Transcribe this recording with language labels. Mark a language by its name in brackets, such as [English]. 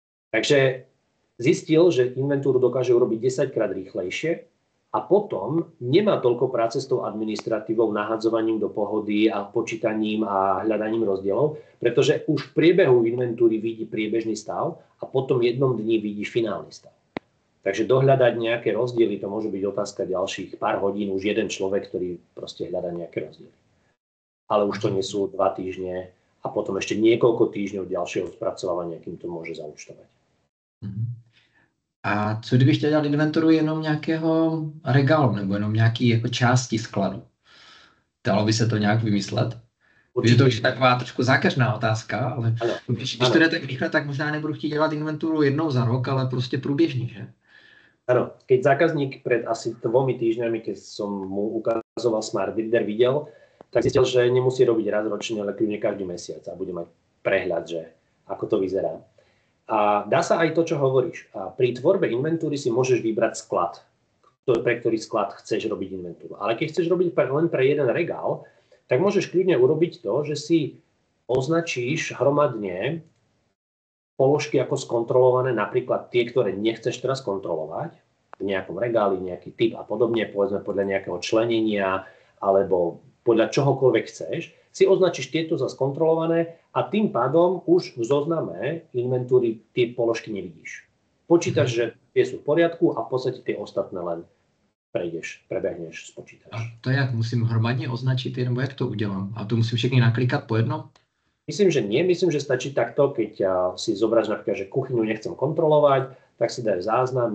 [Slovak] Takže zistil, že inventúru dokáže urobiť 10-krát rýchlejšie a potom nemá toľko práce s tou administratívou, nahadzovaním do pohody a počítaním a hľadaním rozdielov, pretože už v priebehu inventúry vidí priebežný stav a potom jednom dni vidí finálny stav. Takže dohľadať nejaké rozdiely, to môže byť otázka ďalších pár hodín, už jeden človek, ktorý proste hľadá nejaké rozdiely. Ale už to nie sú 2 týždne a potom ešte niekoľko týždňov ďalšieho spracovávania, kým to môže zaúčtovať. [Czech] A co kdybych chtěl dělat inventuru jenom nějakého regálu nebo jenom nějaký jako části skladu? Dalo by se to nějak vymyslet? Je to už taková trošku zákeřná otázka, ale když to jde tak rychle, tak možná nebudu chtít dělat inventuru jednou za rok, ale prostě průběžně, že? [Slovak] Áno, keď zákazník pred asi 2 týždňami, keď som mu ukazoval Smart Reader, videl, tak zistil, že nemusí robiť raz ročne, ale kľudne každý mesiac a bude mať prehľad, že ako to vyzerá. A dá sa aj to, čo hovoríš. A pri tvorbe inventúry si môžeš vybrať sklad, pre ktorý sklad chceš robiť inventúru. Ale keď chceš robiť len pre jeden regál, tak môžeš kľudne urobiť to, že si označíš hromadne položky ako skontrolované, napríklad tie, ktoré nechceš teraz kontrolovať, v nejakom regáli, nejaký typ a podobne, povedzme podľa nejakého členenia alebo podľa čohokoľvek chceš, si označíš tieto za skontrolované a tým pádom už v zozname inventúry tie položky nevidíš. Počítaš, že tie sú v poriadku a v podstate tie ostatné len prebehneš, spočítaš. [Czech] A to jak musím hromadně označit, nebo jak to udělám? A to musím všechny naklikat po jednom? [Slovak] Myslím, že nie. Myslím, že stačí takto, keď si zobráš napríklad, že kuchyňu nechcem kontrolovať, tak si dajú záznam.